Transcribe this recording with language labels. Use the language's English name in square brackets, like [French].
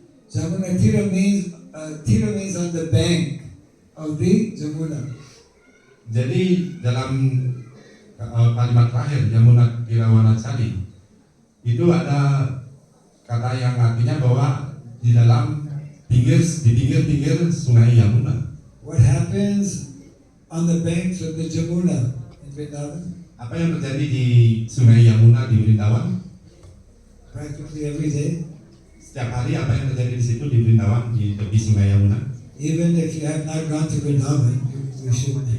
[English] Jamuna Tira means on the bank of the Jamuna. [Indonesian] Jadi dalam kalimat terakhir Jamuna Tira Vana Chari itu ada kata yang artinya bahwa di pinggir sungai Yamuna. [English] What happens on the banks of the Jamuna in Vrindavan? [Indonesian] Apa yang terjadi di sungai Yamuna di Vrindavan? [English] Practically every day. [Indonesian] Setiap hari apa yang terjadi di situ di Vrindavan di tepi sungai Yamuna? [English] Even if you have not gone to Vrindavan, you should.